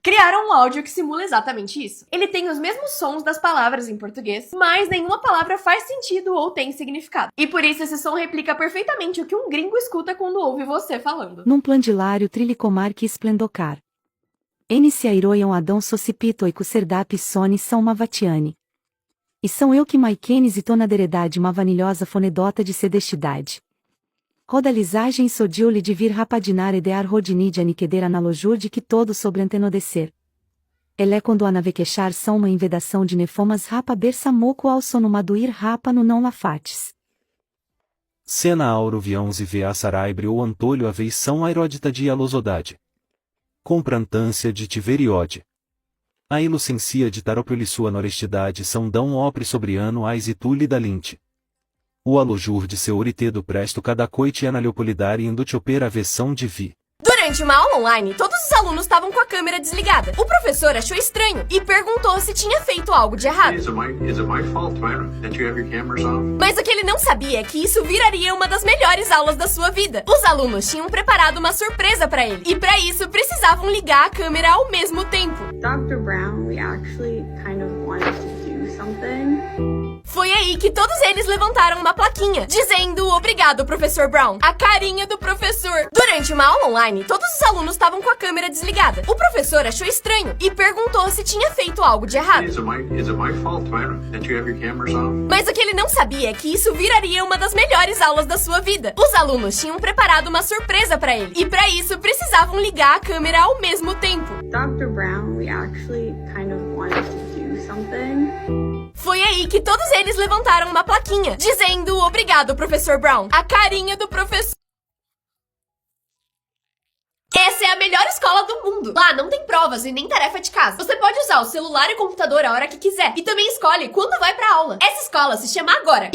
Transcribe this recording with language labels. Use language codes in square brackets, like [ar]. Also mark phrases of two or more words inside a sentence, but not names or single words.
[pt] Criaram um áudio que simula exatamente isso. Ele tem os mesmos sons das palavras em português, mas nenhuma palavra faz sentido ou tem significado. E por isso esse som replica perfeitamente o que um gringo escuta quando ouve você falando. Num plandilário trilicomar que esplendocar. Enice airoiam Adão socipito e cuserdap soni são mavatiane. E são eu que maiquenes e tonaderedade uma vanilhosa fonedota de sedestidade. Rodalizagem sodiu-lhe de vir rapadinar edear rodinide aniqueder analojur de que todo sobreantenodecer. Elé quando a navequechar são uma invedação de nefomas rapa berça moco ao sonomaduir rapa no não lafates. Cena auro viãos e vea saraibre ou antolho aveição aeródita de alosodade. Comprantância de tiveriode. A ilucencia de taropoli sua norestidade são dão opre sobriano ais e tule da linte. O alojur de seu oritedo presto cada coite analeopolidar e indutiopera a versão de vi. Durante uma aula online, todos os alunos estavam com a câmera desligada. O professor achou estranho e perguntou se tinha feito algo de errado. [en] Is it my fault that you have your cameras on? [pt] Mas o que ele não sabia é que isso viraria uma das melhores aulas da sua vida. Os alunos tinham preparado uma surpresa pra ele, e pra isso precisavam ligar a câmera ao mesmo tempo. [en] Dr. Brown, we actually kind of wanted to do something something. [pt] Foi aí que todos eles levantaram uma plaquinha, dizendo obrigado, professor Brown. A carinha do professor. Durante uma aula online, todos os alunos estavam com a câmera desligada. O professor achou estranho e perguntou se tinha feito algo de errado. [en] Is it my fault, Myron, that you have your cameras on? [pt] Mas o que ele não sabia é que isso viraria uma das melhores aulas da sua vida. Os alunos tinham preparado uma surpresa pra ele. E pra isso, precisavam ligar a câmera ao mesmo tempo. [en] Dr. Brown, we actually kind of wanted to do something. [pt] Foi aí que todos eles levantaram uma plaquinha, dizendo obrigado, professor Brown. A carinha do professor. Essa é a melhor escola do mundo. Lá não tem provas e nem tarefa de casa. Você pode usar o celular e o computador a hora que quiser. E também escolhe quando vai pra aula. Essa escola se chama Agora.